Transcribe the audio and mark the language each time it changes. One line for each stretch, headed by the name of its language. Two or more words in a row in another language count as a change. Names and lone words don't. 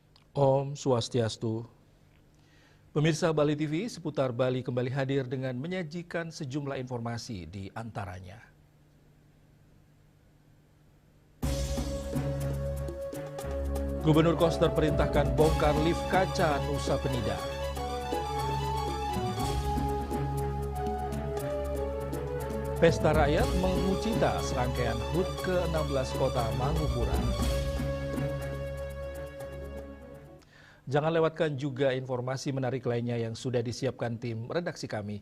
Balinese: Om Swastiastu.
Indonesian: Pemirsa Bali TV, seputar Bali kembali hadir dengan menyajikan sejumlah informasi di antaranya. Gubernur Koster perintahkan bongkar lift kaca Nusa Penida. Pesta Rakyat mengucita serangkaian HUT ke-16 Kota Mangupura. Jangan lewatkan juga informasi menarik lainnya yang sudah disiapkan tim redaksi kami.